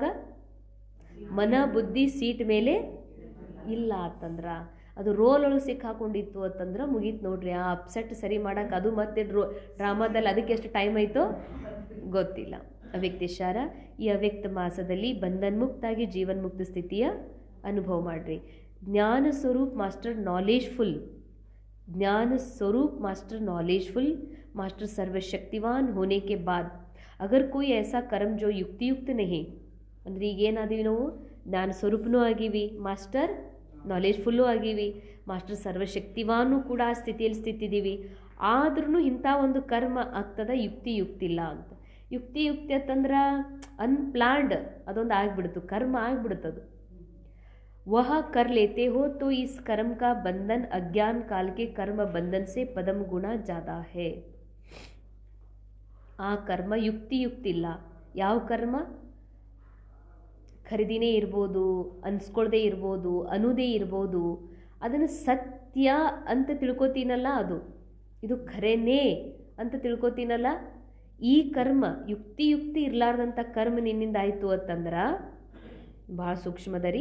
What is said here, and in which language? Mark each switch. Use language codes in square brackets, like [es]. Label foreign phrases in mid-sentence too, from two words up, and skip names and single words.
[kn] ಮನ ಬುದ್ಧಿ ಸೀಟ್ ಮೇಲೆ ಇಲ್ಲ ಅಂತಂದ್ರೆ, ಅದು ರೋಲ್ ಒಳಗೆ ಸಿಕ್ಕಾಕೊಂಡಿತ್ತು ಅಂತಂದ್ರೆ ಮುಗೀತು ನೋಡ್ರಿ. ಆ ಅಪ್ಸೆಟ್ ಸರಿ ಮಾಡೋಕೆ ಅದು ಮತ್ತೆ ಡ್ರಾಮಾದಲ್ಲಿ ಅದಕ್ಕೆ ಎಷ್ಟು ಟೈಮ್ ಆಯಿತೋ ಗೊತ್ತಿಲ್ಲ. ಅವ್ಯಕ್ತಿಶಾರ, ಈ ಅವ್ಯಕ್ತ ಮಾಸದಲ್ಲಿ ಬಂಧನ್ಮುಕ್ತಾಗಿ ಜೀವನ್ಮುಕ್ತ ಸ್ಥಿತಿಯ ಅನುಭವ ಮಾಡಿರಿ. [hi] ज्ञान स्वरूप [en] master knowledgeful, [hi] ज्ञान स्वरूप [en] master knowledgeful, [hi] मास्टर सर्वशक्तिवान होने के बाद अगर कोई ऐसा कर्म जो युक्तियुक्त नहीं, [kn] ಅಂದರೆ ಈಗೇನಾದೀವಿ ನಾವು? ಜ್ಞಾನ ಸ್ವರೂಪನೂ ಆಗೀವಿ, [en] master knowledgeful [kn] ಆಗೀವಿ, ಮಾಸ್ಟರ್ ಸರ್ವಶಕ್ತಿವಾನೂ ಕೂಡ ಆ ಸ್ಥಿತಿಯಲ್ಲಿ ಸ್ಥಿತಿದ್ದೀವಿ. ಆದ್ರೂ ಇಂಥ ಒಂದು ಕರ್ಮ ಆಗ್ತದ ಯುಕ್ತಿಯುಕ್ತಿಲ್ಲ ಅಂತ. ಯುಕ್ತಿ ಅಂತಂದ್ರೆ ಅನ್ಪ್ಲಾನ್ಡ್, ಅದೊಂದು ಆಗಿಬಿಡ್ತು, ಕರ್ಮ ಆಗಿಬಿಡ್ತದು. [hi] वह कर लेते हो तो इस कर्म का बंधन अज्ञान काल के कर्म बंधन से पदम गुना ज़्यादा है. [kn] ಆ ಕರ್ಮ ಯುಕ್ತಿಲ್ಲ. ಯಾವ ಕರ್ಮ? ಖರೀದಿನೇ ಇರ್ಬೋದು, ಅನ್ಸ್ಕೊಳ್ದೇ ಇರ್ಬೋದು, ಅನ್ನೋದೇ ಇರ್ಬೋದು, ಅದನ್ನು ಸತ್ಯ ಅಂತ ತಿಳ್ಕೊತೀನಲ್ಲ, ಇದು ಖರೇನೇ ಅಂತ ತಿಳ್ಕೊತೀನಲ್ಲ, ಈ ಕರ್ಮ ಯುಕ್ತಿ ಇರಲಾರ್ದಂಥ ಕರ್ಮ ನಿನ್ನಿಂದ ಆಯಿತು ಅಂತಂದ್ರೆ ಭಾಳ ಸೂಕ್ಷ್ಮದರಿ.